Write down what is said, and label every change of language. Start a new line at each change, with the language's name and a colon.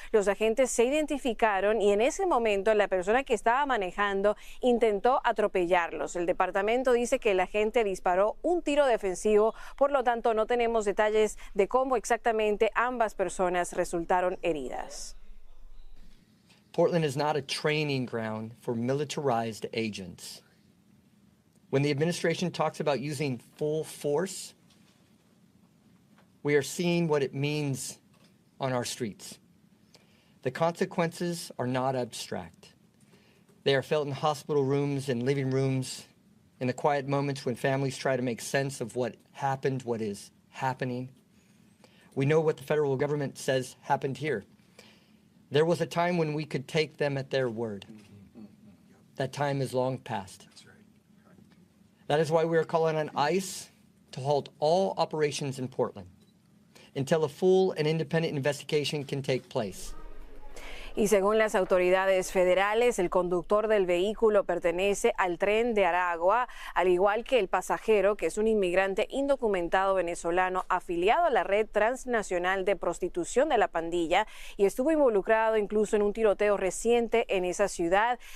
Spanish: Los agentes se identificaron y en ese momento la persona que estaba manejando intentó atropellarlos. El departamento dice que el agente disparó un tiro defensivo, por lo tanto no tenemos detalles de cómo exactamente ambas personas resultaron heridas.
English: Portland is not a training ground for militarized agents. When the administration talks about using full force, we are seeing what it means on our streets. The consequences are not abstract. They are felt in hospital rooms and living rooms, in the quiet moments when families try to make sense of what happened, what is happening. We know what the federal government says happened here. There was a time when we could take them at their word. That time is long past. That is why we are calling on ICE to halt all operations in Portland until a full and independent investigation can take place.
Spanish: Y según las autoridades federales, el conductor del vehículo pertenece al tren de Aragua, al igual que el pasajero, que es un inmigrante indocumentado venezolano afiliado a la red transnacional de prostitución de la pandilla y estuvo involucrado incluso en un tiroteo reciente en esa ciudad.